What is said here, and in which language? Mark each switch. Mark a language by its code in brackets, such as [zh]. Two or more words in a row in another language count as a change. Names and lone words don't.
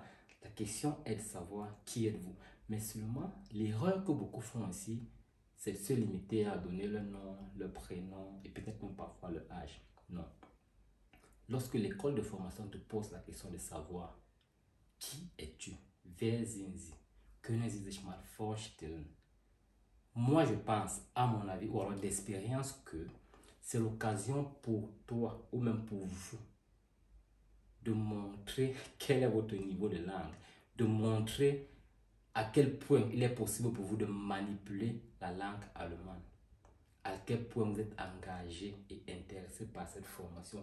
[fr] La question est de savoir qui êtes-vous. Mais seulement, l'erreur que beaucoup font ici, c'est de se limiter à donner le nom, le prénom et peut-être même parfois le âge. Non. Lorsque l'école de formation te pose la question de savoir qui es-tu, [de] wer sind Sie, können Sie sich mal vorstellen? [fr] Moi, je pense, à mon avis, ou alors d'expérience, que c'est l'occasion pour toi ou même pour vous de montrer quel est votre niveau de langue, de montrer à quel point il est possible pour vous de manipuler la langue allemande, à quel point vous êtes engagé et intéressé par cette formation.